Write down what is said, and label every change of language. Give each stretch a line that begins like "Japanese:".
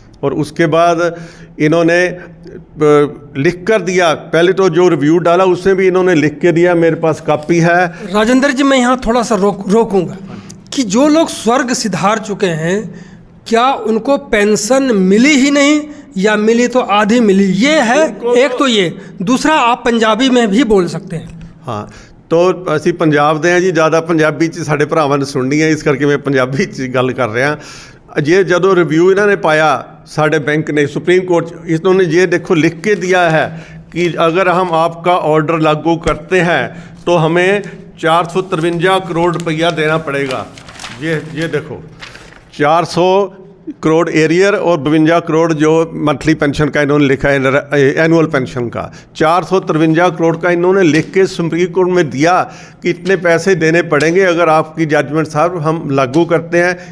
Hindi: और उसके बाद इन्होंने लिख कर दिया, पहले तो जो रिव्यू डाला उसमें भी इन्होंने लिख के दिया, मेरे पास कॉपी है। राजेंद्र जी, मैं यहाँ थोड़ा सा रोकूंगा कि जो लोग स्वर्ग सिधार चुके हैं, क्या उनको पेंशन मिली ही नहीं या मिली तो आधी मिली? ये है एक तो ये, दूसरा आप पंजाबी में भी बोल सकते हैं।
Punjabi: हाँ, तो ਅਸੀਂ ਪੰਜਾਬ ਦੇ ਹਾਂ ਜੀ, ਜ਼ਿਆਦਾ ਪੰਜਾਬੀ 'ਚ ਸਾਡੇ ਭਰਾਵਾਂ ਨੇ ਸੁਣਨੀ ਹੈ, ਇਸ ਕਰਕੇ ਮੈਂ ਪੰਜਾਬੀ 'ਚ ਗੱਲ ਕਰ ਰਿਹਾ।
Hindi: ये जो रिव्यू इन्होंने पाया साढ़े बैंक ने सुप्रीम कोर्ट, इन्होंने ये देखो लिख के दिया है कि अगर हम आपका ऑर्डर लागू करते हैं तो हमें 453 करोड़ रुपया देना पड़ेगा। ये देखो 400 करोड़ एरियर और 52 करोड़ जो मंथली पेंशन का इन्होंने लिखा है, एनुअल पेंशन का 453 करोड़ का इन्होंने लिख के सुप्रीम कोर्ट में दिया कि इतने पैसे देने पड़ेंगे अगर आपकी जजमेंट साहब हम लागू करते हैं।